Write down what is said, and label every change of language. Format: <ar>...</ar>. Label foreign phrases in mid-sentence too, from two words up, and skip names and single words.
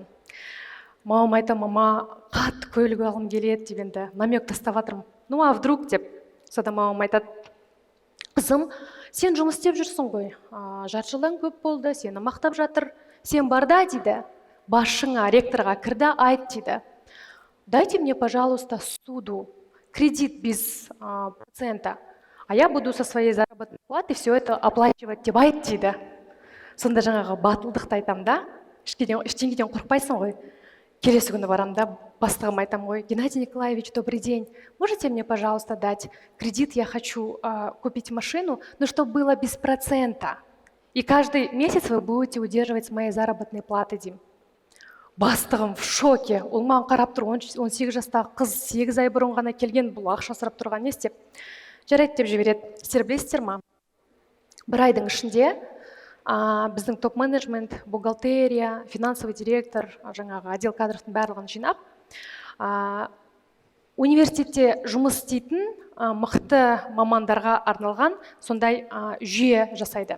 <kk>Мамам айтам: мама, қатты көлік алғым келеді деп енді намек тастап жатырмын.</kk> <ru>Ну, а вдруг</ru> <kk>деп. Содан мамам айтады: қызым, сен жұмыс істеп жүрсің ғой, жарты жылдан көп болды, сені мақтап жатыр, сен барда дейді, басшыңа, ректорға кірді, айт дейді:</kk> <ru>дайте мне, пожалуйста, суду кредит без процента, а я буду со своей заработной платы все это оплачивать</ru> <kk>деп айт дейді. Сонда жаңағы батылдықты айтам да, ештеңеден қорықпайсың ғой. Келесі күні барам да, бастығым айтам ғой:</kk> <ru>Геннадий Николаевич, добрый день, можете мне, пожалуйста, дать кредит, я хочу купить машину, но чтобы было без процента. И каждый месяц вы будете удерживать с моей заработной платы деймін.</ru> <kk>Бастығым</kk> <ru>в шоке.</ru> <kk>Ол маған қарап тұр, 18 жастағы қыз 8 ай бұрын ғана келген, бұл ақша сұрап тұрған не істеп? Жарайды деп жібереді. Сіздер білесіздер ма? Бір айдың ішінде біздің топ-менеджмент, бухгалтерия,</kk> <ru>финансовый директор,</ru> <kk>жаңағы отдел кадрдың барлығын жинап, университетте жұмыс істейтін мықты мамандарға арналған сондай жүйе жасайды.</kk>